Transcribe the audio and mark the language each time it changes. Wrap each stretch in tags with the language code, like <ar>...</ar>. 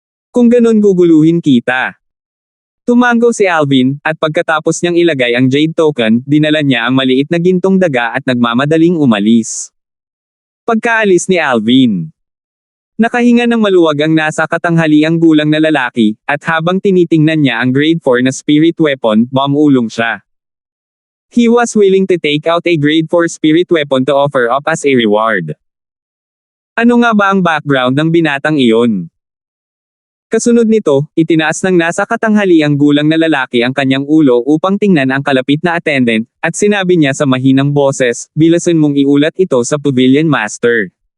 <tl>Kung ganun guguluhin kita. Tumango si Alvin, at pagkatapos niyang ilagay ang Jade Token, dinala niya ang maliit na gintong daga at nagmamadaling umalis. Pagkaalis ni Alvin, nakahinga ng maluwag ang nasa katanghaliang gulang na lalaki, at habang tinitingnan niya ang grade 4 na spirit weapon, bumulong siya.</tl> <en>He was willing to take out a grade 4 spirit weapon to offer up as a reward.</en> <tl>Ano nga ba ang background ng binatang iyon? Kasunod nito, itinaas ng nasa katanghaliang gulang na lalaki ang kanyang ulo upang tingnan ang kalapit na attendant, at sinabi niya sa mahinang boses, "Bilasan mong iulat ito sa Pavilion Master."</tl>